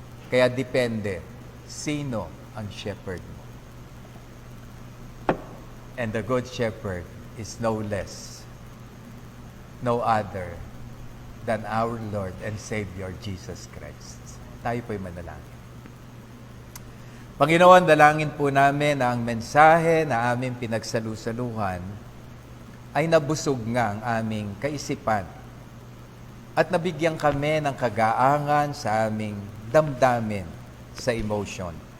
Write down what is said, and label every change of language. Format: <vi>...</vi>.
<tl>Kaya depende, sino ang shepherd mo.</tl> <en>And the Good Shepherd is no less, no other than our Lord and Savior Jesus Christ.</en> <tl>Tayo po'y manalangin. Panginoon, dalangin po namin na ang mensahe na aming pinagsalusaluhan ay nabusog nga ang aming kaisipan at nabigyan kami ng kagaangan sa aming damdamin sa emotion.</tl>